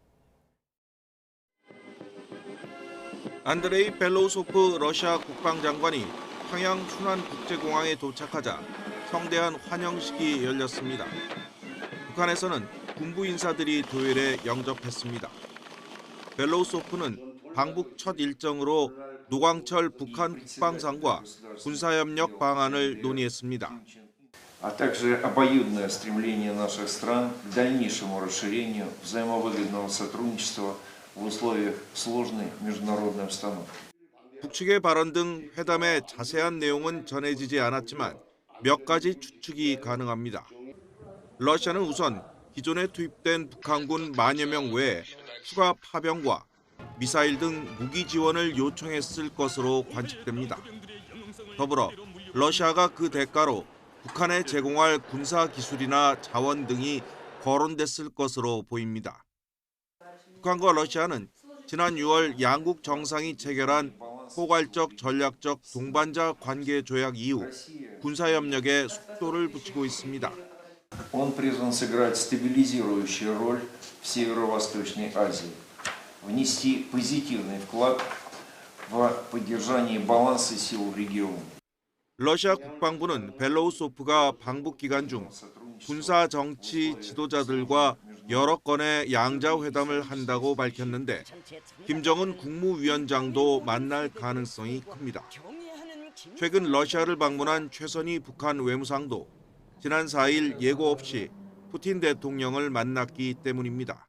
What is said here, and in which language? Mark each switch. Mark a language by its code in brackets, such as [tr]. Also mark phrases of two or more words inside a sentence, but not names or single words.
[ko] 안드레이 벨로우소프 러시아 국방장관이 평양 순환국제공항에 도착하자 성대한 환영식이 열렸습니다. 북한에서는 군부 인사들이 도열에 영접했습니다. 벨로우소프는 방북 첫 일정으로 노광철 북한 국방상과 군사협력 방안을 논의했습니다. [ru] а также обоюдное стремление наших стран к дальнейшему расширению взаимовыгодного сотрудничества в условиях сложной международной обстановки. [ko] 북측의 발언 등 회담의 자세한 내용은 전해지지 않았지만 몇 가지 추측이 가능합니다. 러시아는 우선 기존에 투입된 북한군 만여 명 외에 추가 파병과 미사일 등 무기 지원을 요청했을 것으로 관측됩니다. 더불어 러시아가 그 대가로 북한에 제공할 군사 기술이나 자원 등이 거론됐을 것으로 보입니다. 북한과 러시아는 지난 6월 양국 정상이 체결한 포괄적 전략적 동반자 관계 조약 이후 군사협력에 속도를 붙이고 있습니다. [ru] Он призван сыграть стабилизирующую роль в Северо-Восточной Азии, внести позитивный вклад в поддержание баланса сил в регионе. [ko] 러시아 국방부는 벨로우소프가 방북 기간 중 군사 정치 지도자들과 여러 건의 양자 회담을 한다고 밝혔는데 김정은 국무위원장도 만날 가능성이 큽니다. 최근 러시아를 방문한 최선희 북한 외무상도 지난 4일 예고 없이 푸틴 대통령을 만났기 때문입니다.